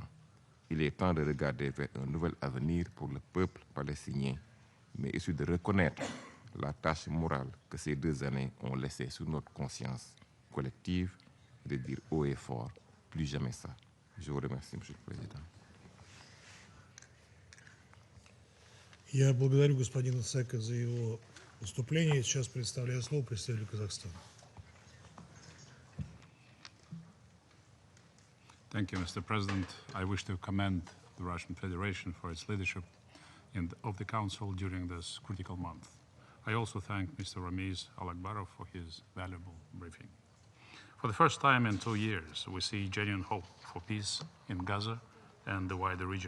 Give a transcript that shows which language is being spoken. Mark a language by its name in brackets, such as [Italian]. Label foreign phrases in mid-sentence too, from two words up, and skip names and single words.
[French] Il est temps de regarder vers un nouvel avenir pour le peuple palestinien, mais issu de reconnaître la tâche morale que ces 2 années ont laissée sur notre conscience collective et de dire haut et fort, plus jamais ça. Je vous remercie, Monsieur le Président. [Russian] Я благодарю господина Сека за его выступление. Сейчас предоставляю слово представителю Казахстана. [English] Thank you, Mr. President. I wish to commend the Russian Federation for its leadership of the Council during this critical month. I also thank Mr. Ramiz Alakbarov for his valuable briefing. For the first time in 2 years, we see genuine hope for peace in Gaza and the wider region.